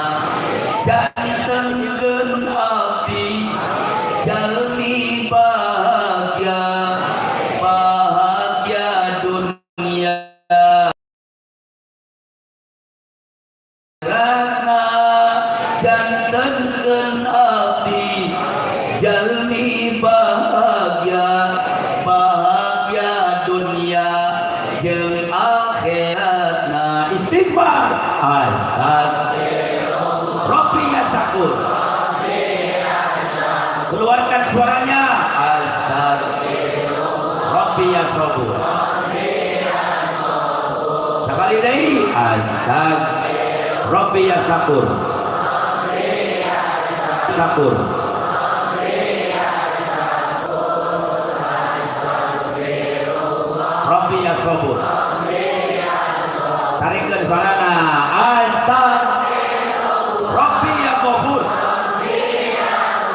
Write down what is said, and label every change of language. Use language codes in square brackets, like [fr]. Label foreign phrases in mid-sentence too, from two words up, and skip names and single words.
[su] jantengkeun abdi jalmi bahagia dunia rana jantengkeun abdi jalmi bahagia dunia jeung akhiratna. [ar] استغفار. أستغفر الله. رب يا شكور. [id] Keluarkan suaranya. [ar] أستغفر الله. رب يا صبور. [su] Sekali deui. Astagfirullah. [ar] رب يا شكور. شكور. رب يا صبور. [su] Tarikeun suarana. [ar] Astagfirullah. رب يا غفور.